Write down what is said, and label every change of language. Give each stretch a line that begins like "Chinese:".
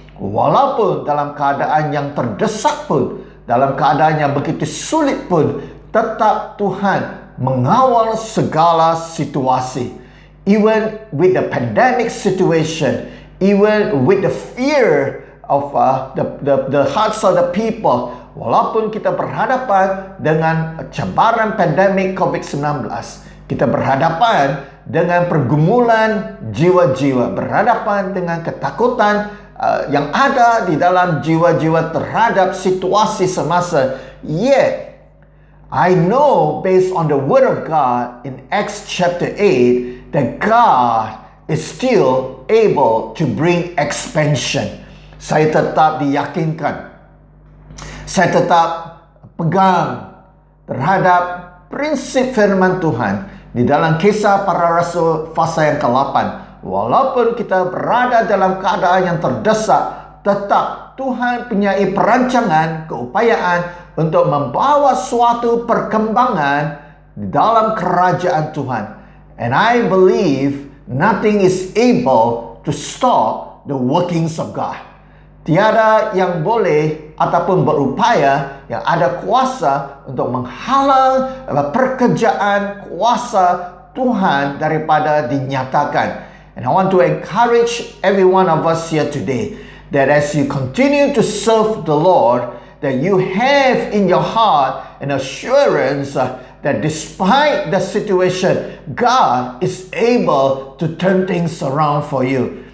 Malay: Walaupun dalam keadaan yang terdesak pun, dalam keadaan yang begitu sulit pun, tetap Tuhan mengawal segala situasi.
English: Even with the pandemic situation, even with the fear of the hearts of the people,
Malay: walaupun kita berhadapan dengan cabaran pandemik COVID-19, kita berhadapan dengan pergumulan jiwa-jiwa, berhadapan dengan ketakutan yang ada di dalam jiwa-jiwa terhadap situasi semasa.
English: Yet, I know based on the Word of God in Acts chapter 8 that God is still able to bring expansion.
Malay: Saya tetap diyakinkan, saya tetap pegang terhadap prinsip firman Tuhan di dalam Kisah Para Rasul pasal yang ke-8. Walaupun kita berada dalam keadaan yang terdesak, tetap Tuhan punya perancangan, keupayaan untuk membawa suatu perkembangan di dalam kerajaan Tuhan.
English: And I believe nothing is able to stop the workings of God.
Malay: Tiada yang boleh ataupun berupaya yang ada kuasa untuk menghalang pekerjaan kuasa Tuhan daripada dinyatakan.
English: And I want to encourage every one of us here today that as you continue to serve the Lord, that you have in your heart an assurance that despite the situation, God is able to turn things around for you.